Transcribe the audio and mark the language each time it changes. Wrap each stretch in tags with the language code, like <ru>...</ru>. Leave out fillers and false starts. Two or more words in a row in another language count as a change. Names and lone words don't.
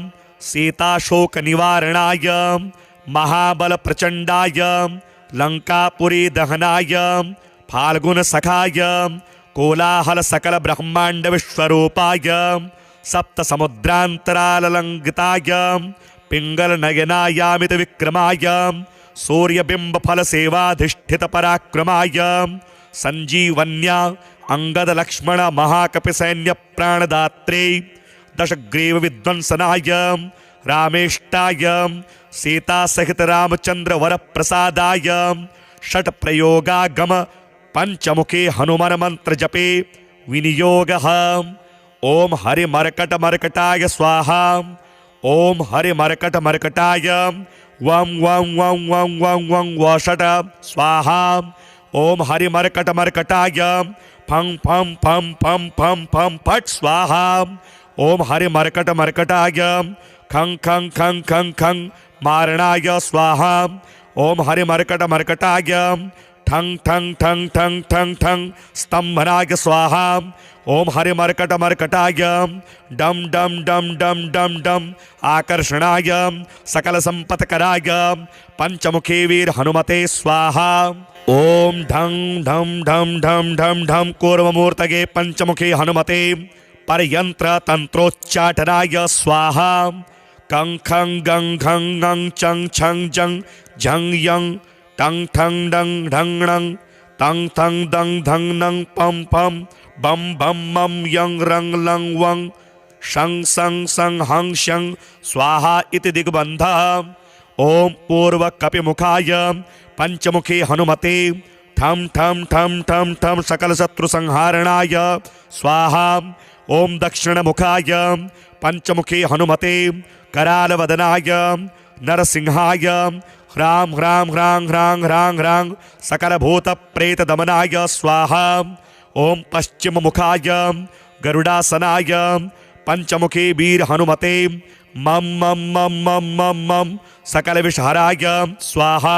<sa>सीताशोक निवारणाय महाबल प्रचंडाय लंकापुरी दहनाय फाल्गुन सखाय कोलाहल सकल ब्रह्मांड विश्वरूपाय सप्त समुद्रांतरालंगिताय पिंगल नयनायामित विक्रमाय सूर्यबिंब फल सेवाधिष्ठित पराक्रमाय संजीवन्या अंगद लक्ष्मण महाकपि सैन्य प्राणदात्रे दशग्रीव विध्वंसनाय रामेष्टाय सीता सहित रामचंद्र वर प्रसादाय षट प्रयोगागम पंचमुखे हनुमान मंत्र जपे विनियोगः। ओम हरि मरकट मरकटाय स्वाहा। ओम हरि मरकट मरकटाय वं वं वं वं वं वं वषट स्वाहा। ओम हरि मरकट मरकटाय फं फं फं फं फं फं फट स्वाहा। ओम हरि मरकट मरकटाय खं खं खं खं खं मारणाय स्वाहा। ओम हरि मरकट मरकटाय ठं ठं ठं ठं ठं ठं स्तंभनाय स्वाहा। ओम हरि मरकट मरकटाय डम डम डम डम डम डम आकर्षणाय सकल संपत्कराय पंचमुखी वीर हनुमते स्वाहा। ओम ढं ढम ढम ढम ढम ढम कूर्ममूर्तये पंचमुखी हनुमते परयंत्र तंत्रोच्चाटनाय स्वाहा। कं खं गं घं गं चं छं जं झं यं टं ठं डं ढं णं तं थं दं धं नं पं पं बम बम मम यं रं लं वं शं सं सं हं शं स्वाहा इति दिग्बन्धः। ओम पूर्व कपिमुखाय पंचमुखी हनुमते ठं ठं ठं ठं ठं सकल शत्रु संहारणाय स्वाहा। ओम दक्षिण मुखाय पंचमुखी हनुमते करालवदनाय नरसिंहाय ह्रां ह्रां ह्रां ह्रां ह्रां ह्रां सकल भूत प्रेत दमनाय स्वाहा। ओम पश्चिम मुखाय गरुडासनाय पंचमुखी वीर हनुमते मम मम मम मम मम मम सकल विषहराय स्वाहा।</sa>